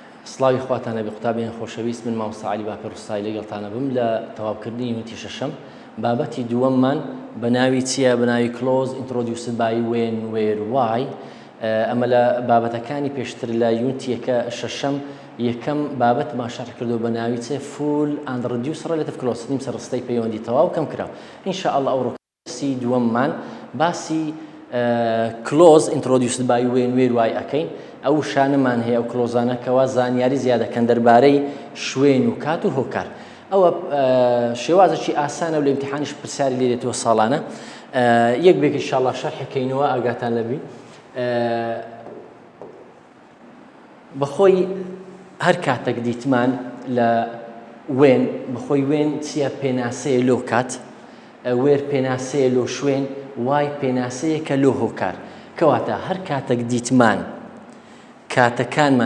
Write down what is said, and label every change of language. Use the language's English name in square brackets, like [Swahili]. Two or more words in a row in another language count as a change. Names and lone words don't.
[Central Kurdish] سڵاوی خواتانە بە قوتابیان خۆشەویست من مامۆستا عەلی باپەڕووستایی لەگەڵتانە بم لە تەواوکردنی یونیتی شەشەم بابەتی دووەممان بە ناوی چییە؟ بە ناوی [English] close introduced by when where why [Central Kurdish] ئەمە لە بابەتەکانی پێشتر لە یونیتیەکە شەشەم یەکەم بابەتمان شەرح کردو بە ناوی چێ [English] full and reduced relative clause [Central Kurdish] نیم سەرڕستەی پەیوەندی تەواو کەم کراوە ئینشاءالله ئەو ڕۆکسی دووەممان باسی [English] close introduced by when where why [Central Kurdish] ئەکەین ئەو شانەمان هەیە ئەو کلۆزانەکەەوە زانیاری زیادەکەن دەربارەی شوێن و کات و هۆکار ئەوە شێوازێکی ئاسانە و لە ئیمتیحانیش پرسیاری لێ دێتەوە ساڵانە یەک بێک ئینشاءالله شەرحەکەینەوە ئاگاتان لەبی بەخۆی هەر کاتێک دیتمان لە وێن بەخۆی وێن چییە پێناسەیە لۆ کات وێر پێناسەیە لۆ شوێن وای پێناسەیەکە لۆ هۆکار کەواتە هەر کاتێک دیتمان کاتەکانمان